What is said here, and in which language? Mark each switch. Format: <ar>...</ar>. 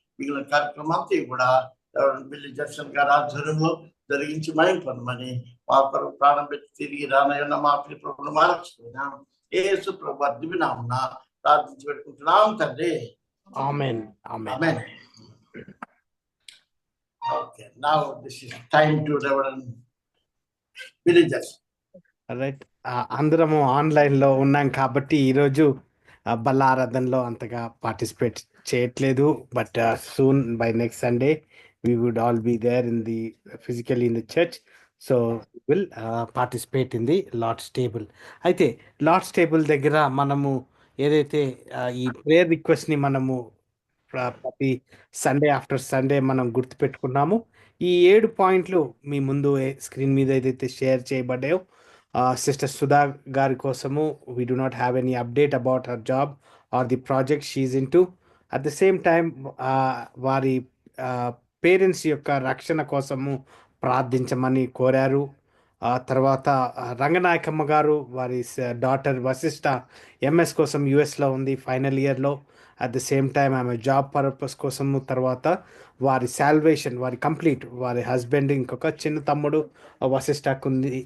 <te>మిగిలిన కార్యక్రమం అంతా కూడా బిల్లి జక్షన్ గారి ఆధ్వర్యంలో జరిగించి మయం పొందమని మా కొరకు ప్రాణం పెట్టి తిరిగి రానయ్యున్న మా ప్రియ ప్రభువును మార్చుకున్నాం. యేసు ప్రభు దివ్యనామమున ప్రార్థించి పెట్టుకుంటున్నాం తండ్రి. ఆమేన్. ఆమేన్.</te> <en>Amen. Okay, now this is time to Reverend Billy Jackson.</en> <te>Right, అందరము ఆన్లైన్ లో ఉన్నాం కాబట్టి ఈరోజు బల్ల ఆరాధనలో అంతగా పార్టిసిపేట్ చేయట్లేదు.</te> <en>But soon by next Sunday we would all be there in the physically in the church, so will participate in the Lord's table.</en> <te>అయితే లార్డ్స్ టేబుల్ దగ్గర మనము ఏదైతే ఈ ప్రేయర్ రిక్వెస్ట్ ని మనము ప్రతి సండే ఆఫ్టర్ సండే మనం గుర్తుపెట్టుకున్నాము. ఈ 7 పాయింట్లు మీ ముందు స్క్రీన్ మీద ఏదైతే షేర్ చేయబడ్డాయో, సిస్టర్ సుధా గారి కోసము</te> <en>we do not have any update about her job or the project she is into. At the same time</en> <te>వారి పేరెంట్స్ యొక్క రక్షణ కోసము ప్రార్థించమని కోరారు. తర్వాత రంగనాయకమ్మ గారు వారి డాటర్ వశిష్ట ఎంఎస్ కోసం యుఎస్లో ఉంది, ఫైనల్ ఇయర్లో.</te> <en>at the same time</en> <te>ఆమె జాబ్ పర్పస్ కోసము, తర్వాత వారి సాల్వేషన్, వారి కంప్లీట్, వారి హస్బెండ్ ఇంకొక చిన్న తమ్ముడు వశిష్ఠకు ఉంది.</te>